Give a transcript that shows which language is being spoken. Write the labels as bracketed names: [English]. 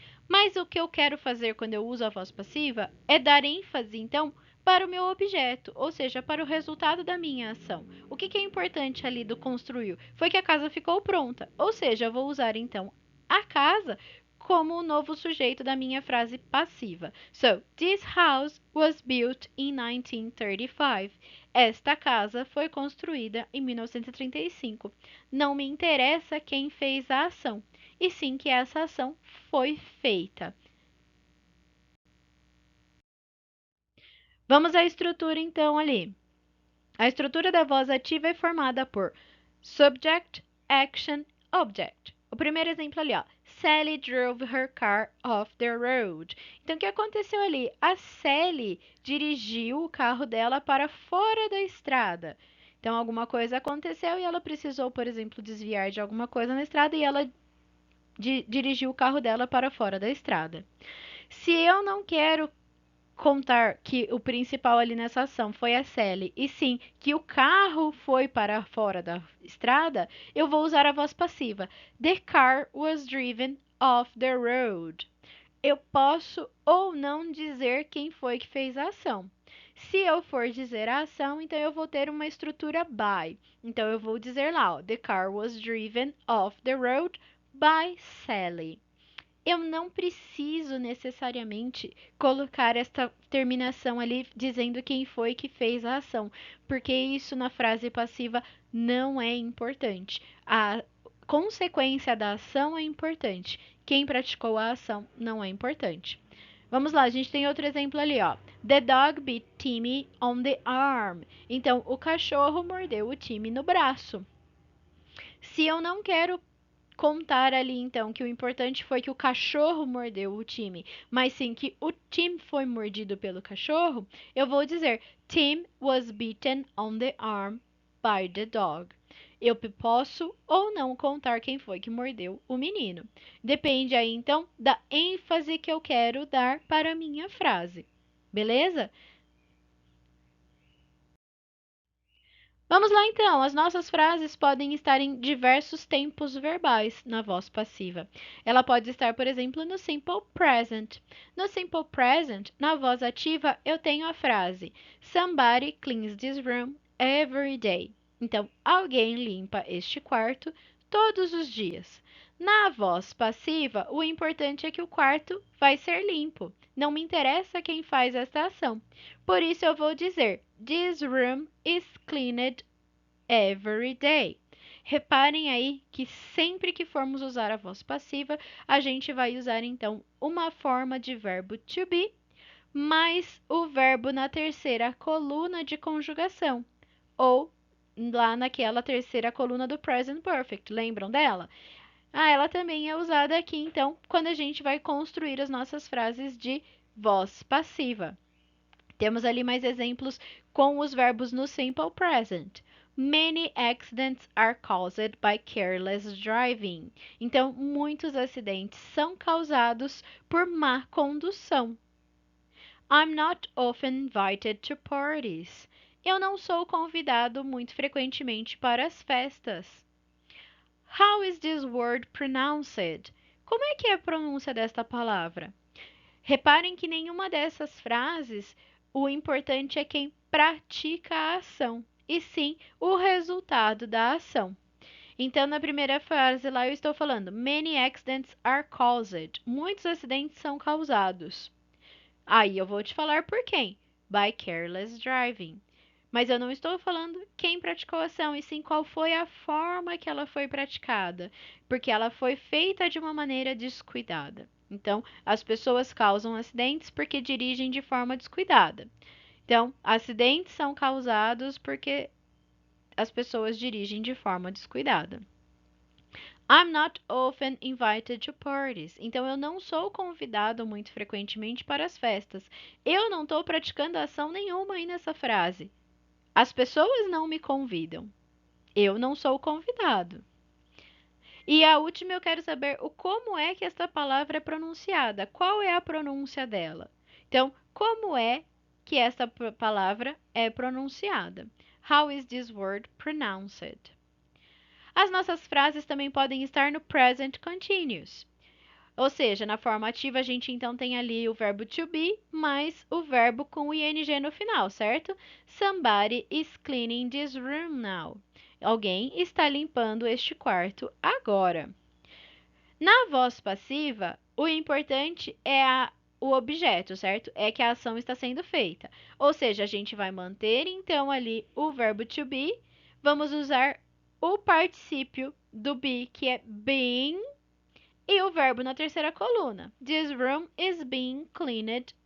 [Portuguese] Mas o que eu quero fazer quando eu uso a voz passiva é dar ênfase, então, para o meu objeto, ou seja, para o resultado da minha ação. O que é importante ali do construiu? Foi que a casa ficou pronta, ou seja, eu vou usar então a casa como o novo sujeito da minha frase passiva. [English] So, this house was built in 1935. [Portuguese] Esta casa foi construída em 1935. Não me interessa quem fez a ação, e sim que essa ação foi feita. Vamos à estrutura então ali. A estrutura da voz ativa é formada por [English] subject, action, object. [Portuguese] O primeiro exemplo ali, ó. [English] Sally drove her car off the road. [Portuguese] Então, o que aconteceu ali? A Sally dirigiu o carro dela para fora da estrada. Então, alguma coisa aconteceu e ela precisou, por exemplo, desviar de alguma coisa na estrada e ela dirigiu o carro dela para fora da estrada. Se eu não quero contar que o principal ali nessa ação foi a Sally, e sim que o carro foi para fora da estrada, eu vou usar a voz passiva. [English] The car was driven off the road. [Portuguese] Eu posso ou não dizer quem foi que fez a ação. Se eu for dizer a ação, então eu vou ter uma estrutura by. [English] Então eu vou dizer lá, ó, the car was driven off the road by Sally. [Portuguese] Eu não preciso necessariamente colocar esta terminação ali dizendo quem foi que fez a ação, porque isso na frase passiva não é importante. A consequência da ação é importante. Quem praticou a ação não é importante. Vamos lá, a gente tem outro exemplo ali, ó. [English] The dog bit Timmy on the arm. [Portuguese] Então, o cachorro mordeu o Timmy no braço. Se eu não quero contar ali então que o importante foi que o cachorro mordeu o time, mas sim que o Tim foi mordido pelo cachorro, eu vou dizer [English] Tim was bitten on the arm by the dog. [Portuguese] Eu posso ou não contar quem foi que mordeu o menino. Depende aí então da ênfase que eu quero dar para a minha frase. Beleza? Vamos lá então. As nossas frases podem estar em diversos tempos verbais na voz passiva. Ela pode estar, por exemplo, no simple present. No simple present, na voz ativa, eu tenho a frase [English] Somebody cleans this room every day. [Portuguese] Então, alguém limpa este quarto todos os dias. Na voz passiva, o importante é que o quarto vai ser limpo. Não me interessa quem faz esta ação. [English] Por isso, eu vou dizer: This room is cleaned every day. [Portuguese] Reparem aí que sempre que formos usar a voz passiva, a gente vai usar então uma forma de verbo to be mais o verbo na terceira coluna de conjugação, ou lá naquela terceira coluna do present perfect. Lembram dela? Ah, ela também é usada aqui então quando a gente vai construir as nossas frases de voz passiva. Temos ali mais exemplos com os verbos no simple present. [English] Many accidents are caused by careless driving. [Portuguese] Então, muitos acidentes são causados por má condução. [English] I'm not often invited to parties. [Portuguese] Eu não sou convidado muito frequentemente para as festas. [English] How is this word pronounced? [Portuguese] Como é que é a pronúncia desta palavra? Reparem que nenhuma dessas frases o importante é quem pratica a ação, e sim o resultado da ação. Então, na primeira frase lá eu estou falando [English] Many accidents are caused. [Portuguese] Muitos acidentes são causados. Aí eu vou te falar por quem? [English] By careless driving. [Portuguese] Mas eu não estou falando quem praticou a ação, e sim qual foi a forma que ela foi praticada, porque ela foi feita de uma maneira descuidada. Então, as pessoas causam acidentes porque dirigem de forma descuidada. Então, acidentes são causados porque as pessoas dirigem de forma descuidada. [English] I'm not often invited to parties. [Portuguese] Então, eu não sou convidado muito frequentemente para as festas. Eu não estou praticando ação nenhuma aí nessa frase. As pessoas não me convidam. Eu não sou convidado. E a última eu quero saber o como é que esta palavra é pronunciada. Qual é a pronúncia dela? Então, como é que esta palavra é pronunciada? [English] How is this word pronounced? [Portuguese] As nossas frases também podem estar no present continuous. Ou seja, na forma ativa a gente então tem ali o verbo to be mais o verbo com o ing no final, certo? [English] Somebody is cleaning this room now. [Portuguese] Alguém está limpando este quarto agora. Na voz passiva, o importante é o objeto, certo? É que a ação está sendo feita. Ou seja, a gente vai manter então ali o verbo to be, vamos usar o particípio do be, que é being, e o verbo na terceira coluna. [English] This room is being cleaned